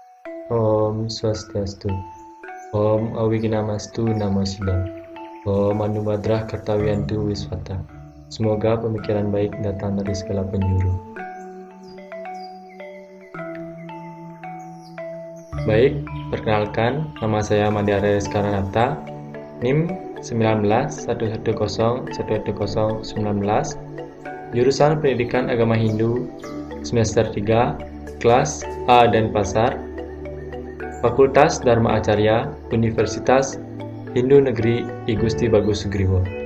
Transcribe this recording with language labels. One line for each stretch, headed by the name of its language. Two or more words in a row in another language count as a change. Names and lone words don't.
Sanskrit: Om Swastiastu. Om Awiginamastu Namo Siddhaya. Om Anubadrah Kartawiyantu Wiswata.
Indonesian: Semoga pemikiran baik datang dari segala penjuru. Baik, perkenalkan, nama saya Mandiara Reskaranata, NIM 1911011019, jurusan Pendidikan Agama Hindu, semester 3, kelas A dan Pasar, Fakultas Dharma Acarya, Universitas Hindu Negeri I Gusti Bagus Sugriwo.